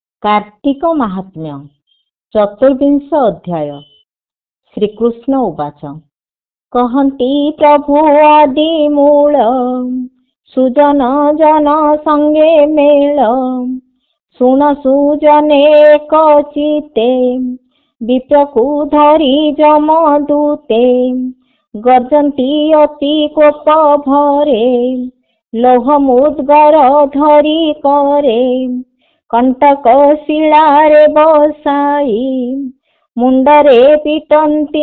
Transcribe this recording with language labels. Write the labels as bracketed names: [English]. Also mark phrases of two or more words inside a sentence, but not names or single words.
[Sanskrit] कार्तिक महात्म्य चतुर्विंश अध्याय। श्रीकृष्ण उवाच [Odia] କହନ୍ତି ପ୍ରଭୁ ଆଦି ମୂଳ ସୁଜନ ଜନ ସଂଗେ ମେଳ ଶୁଣ ସୁଜନେ କଚିତେ ବିପ୍ରକୁ ଧରି ଯମଦୂତେ ଗର୍ଜନ୍ତି ଅତି କୋପ ଭରେ ଲୋହମୁଦ୍ଗର ଧରି କରେ କଂଟକ ଶିଳାରେ ବସାଇ ମୁଣ୍ଡରେ ପିଟନ୍ତି